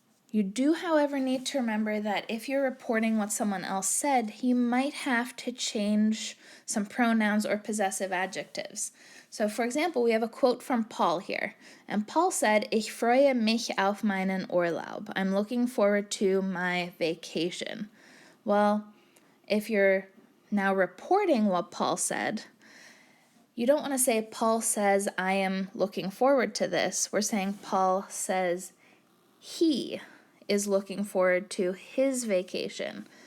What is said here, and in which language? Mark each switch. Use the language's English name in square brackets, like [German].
[English] You do, however, need to remember that if you're reporting what someone else said, you might have to change some pronouns or possessive adjectives. So, for example, we have a quote from Paul here. And Paul said, [German] Ich freue mich auf meinen Urlaub. [English] I'm looking forward to my vacation. Well, if you're now reporting what Paul said, you don't want to say Paul says, I am looking forward to this. We're saying Paul says he is looking forward to his vacation.